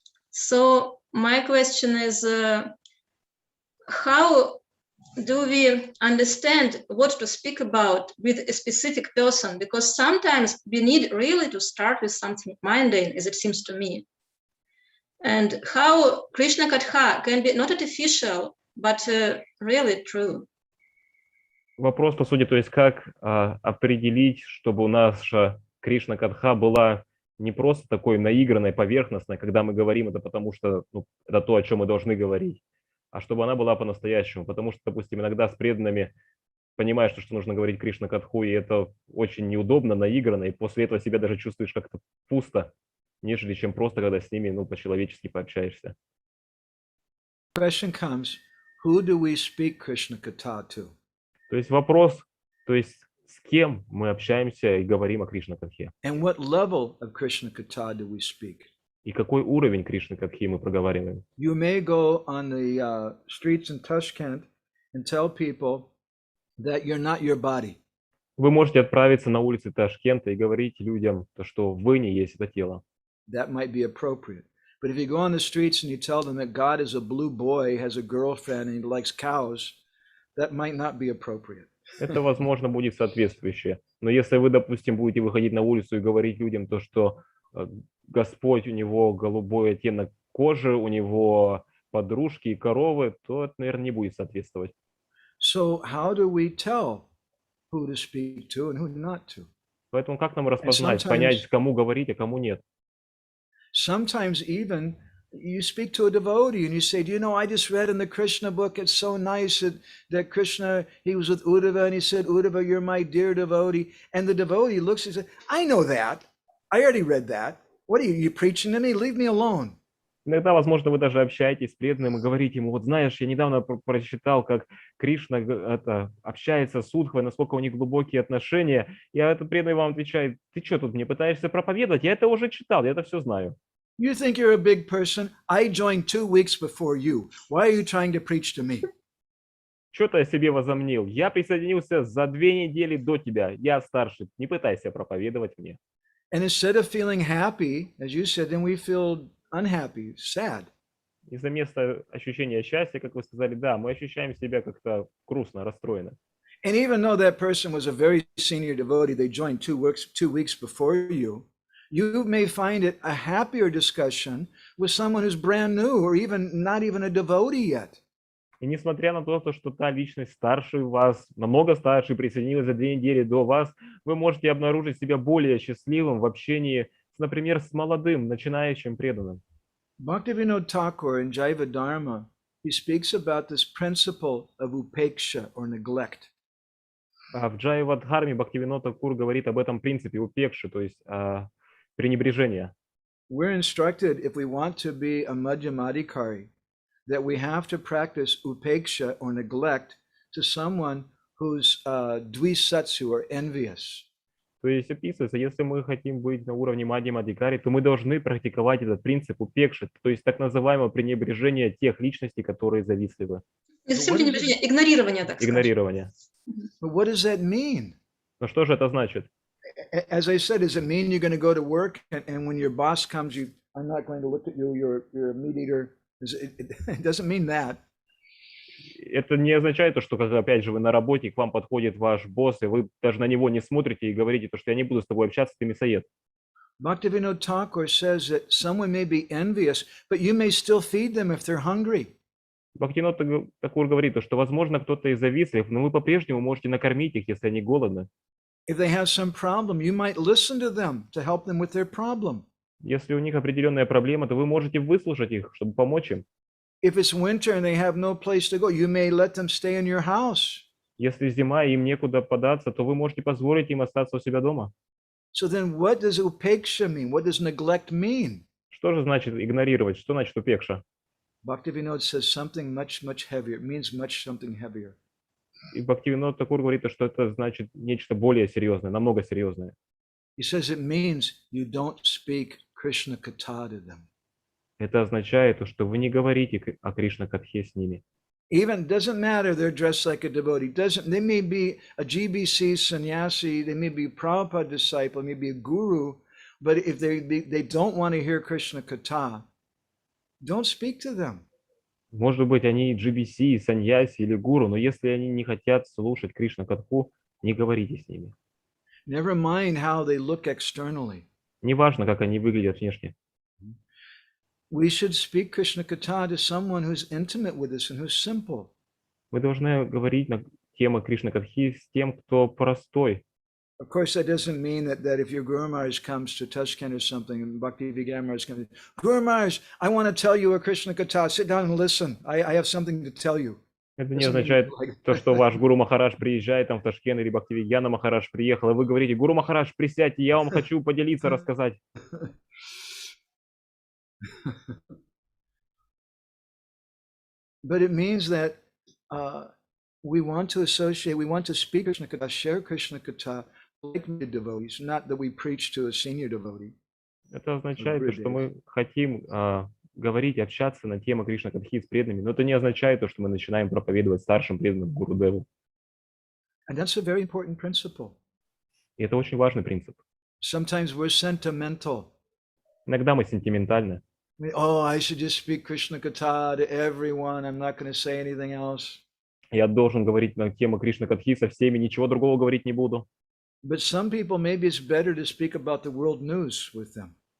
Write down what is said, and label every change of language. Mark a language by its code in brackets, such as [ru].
[en] So my question is, how do we understand what to speak about with a specific person? Because sometimes we need really to start with something mundane, as it seems to me. And how Krishna Katha can be not artificial, but really true. [ru] Вопрос, по сути, то есть как определить, чтобы у нас Кришна Катха была не просто такой наигранной, поверхностной, когда мы говорим это потому, что это то, о чем мы должны говорить, а чтобы она была по-настоящему. Потому что, допустим, иногда с преданными понимаешь, что нужно говорить Кришна Катху, и это очень неудобно, наигранно, и после этого себя даже чувствуешь как-то пусто, нежели чем просто, когда с ними по-человечески пообщаешься. [en] Question comes, who do we speak Krishna Katha to? [ru] То есть вопрос, то есть с кем мы общаемся и говорим о Кришна Катхе? [en] And what level of Krishna Katha do we speak? [ru] И какой уровень Кришны Катхи мы проговариваем? [en] You may go on the streets in Tashkent and tell people that you're not your body. [ru] Вы можете отправиться на улицы Ташкента и говорить людям, что вы не есть это тело. [en] That might be appropriate. But if you go on the streets and you tell them that God is a blue boy, has a girlfriend, and he likes cows, that might not be appropriate. [ru] Это, возможно, будет соответствующее. Но если вы, допустим, будете выходить на улицу и говорить людям то, что Господь, у него голубой оттенок кожи, у него подружки и коровы, то это, наверное, не будет соответствовать. [en] So how do we tell who to speak to and who not to? [ru] Поэтому как нам распознать, понять, кому говорить, а кому нет? [en] Sometimes even you speak to a devotee and you say, do you know, I just read in the Krishna book, it's so nice that Krishna, he was with Uddhava and he said, Uddhava, you're my dear devotee. And the devotee looks and says, I know that. I already read that. What are you preaching to me? Leave me alone. [ru] Иногда, возможно, вы даже общаетесь с преданным и говорите ему, вот знаешь, я недавно прочитал, как Кришна общается с Удхвой, насколько у них глубокие отношения, и этот преданный вам отвечает, ты что тут мне пытаешься проповедовать? Я это уже читал, я это все знаю. [en] You think you're a big person? I joined 2 weeks before you. Why are you trying to preach to me? [ru] Что ты о себе возомнил? Я присоединился за 2 недели до тебя, я старше, не пытайся проповедовать мне. [en] And instead of feeling happy, as you said, then we feel unhappy, sad. [ru] И за место ощущения счастья, как вы сказали, да, мы ощущаем себя как-то грустно, расстроенно. [en] And even though that person was a very senior devotee, they joined 2 weeks before you, you may find it a happier discussion with someone who's brand new or even not even a devotee yet. [ru] И несмотря на то, что та личность старше вас, намного старше, присоединилась за 2 недели до вас, вы можете обнаружить себя более счастливым в общении, например, с молодым, начинающим преданным. [en] Bhaktivinoda Thakur in Jaiva Dharma, he speaks about this principle of upeksha or neglect. [ru] В Джайва Дхарме Бхактивинода Такур говорит об этом принципе упекши, то есть пренебрежения. [en] We're instructed, if we want to be a madhyamadikari, that we have to practice upeksha or neglect to someone who's dvisatsu or envious. [ru] То есть описывается, если мы хотим быть на уровне мадхьямадикари, то мы должны практиковать этот принцип упекши, то есть так называемое пренебрежение тех личностей, которые завистливы. Не совсем пренебрежение, игнорирование, так сказать. Игнорирование. [en] But what does that mean? [ru] Но что же это значит? [en] As I said, does it mean you're going to go to work and when your boss comes, I'm not going to look at you, you're a meat eater? It doesn't mean that. [ru] Это не означает то, что, как, опять же, вы на работе, к вам подходит ваш босс, и вы даже на него не смотрите и говорите, что я не буду с тобой общаться, ты мясоед. [en] Bhaktivinoda Thakur says that someone may be envious, but you may still feed them if they're hungry. [ru] Бхактивинода Такур говорит, что, возможно, кто-то из завистлив, но вы по-прежнему можете накормить их, если они голодны. [en] If they have some problem, you might listen to them to help them with their problem. [ru] Если у них определенная проблема, то вы можете выслушать их, чтобы помочь им. [en] If it's winter and they have no place to go, you may let them stay in your house. [ru] Если зима и им некуда податься, то вы можете позволить им остаться у себя дома. [en] So then what does upeksha mean? What does neglect mean? [ru] Что же значит игнорировать? Что значит упекша? [en] Bhaktivinoda says something much heavier. It means something heavier. [ru] И Бхактивинод Такур говорит, что это значит нечто более серьезное, намного серьезное. [en] He says it means you don't speak Krishna katha to them. [ru] Это означает, что вы не говорите о Кришна-катхе с ними. [en] Even doesn't matter they're dressed like a devotee. They may be a GBC sannyasi, they may be a Prabhupada disciple, may be a guru, but if they don't want to hear Krishna katha, don't speak to them. [ru] Может быть, они GBC, саньяси или гуру, но если они не хотят слушать Кришна-катху, не говорите с ними. [en] Never mind how they look externally. [ru] Неважно, как они выглядят внешне. [en] We should speak Krishna katha to someone who's intimate with us and who's simple. [ru] Мы должны говорить на тему Кришна-катхи с тем, кто простой. [en] Of course, that doesn't mean that if your Guru Maharaj comes to Tashkent or something, and Bhakti Vigyan Maharaj comes, Guru Maharaj, I want to tell you a Krishna katha. Sit down and listen. I have something to tell you. [ru] Это не означает то, что ваш Гуру Махарадж приезжает там в Ташкент или Бхактивигьяна Махарадж приехал, и вы говорите, Гуру Махарадж, присядьте, я вам хочу поделиться, рассказать. [en] But it means that we want to associate, we want to speak Krishna katha, share Krishna katha, like devotees, not that we preach to a senior devotee. [ru] Это означает, что мы хотим говорить, общаться на тему Кришна-катхи с преданными, но это не означает, что мы начинаем проповедовать старшим преданным Гурудеву. [en] And that's a very important principle. [ru] И это очень важный принцип. [en] Sometimes we're sentimental. [ru] Иногда мы сентиментальны. [en] Oh, I should just speak Krishna Katha to everyone. I'm not going to say anything else. [ru] Я должен говорить на тему Кришна Катхи со всеми, ничего другого говорить не буду. [en] But some people, maybe it's better to speak about the world news with them.